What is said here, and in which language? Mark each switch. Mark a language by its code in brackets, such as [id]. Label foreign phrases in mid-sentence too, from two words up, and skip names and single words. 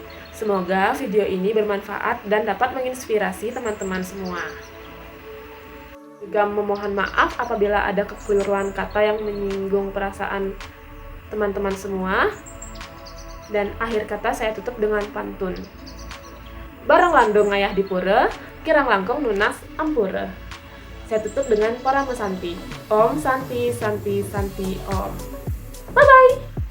[id] Semoga video ini bermanfaat dan dapat menginspirasi teman-teman semua. Juga memohon maaf apabila ada kekeliruan kata yang menyinggung perasaan teman-teman semua. Dan akhir kata saya tutup dengan pantun. [ban] Barang landung ngayah dipura, kirang langkung nunas ampura. [id] Saya tutup dengan Parama Santi. [ban] Om Santi Santi Santi Om. [id] Bye-bye!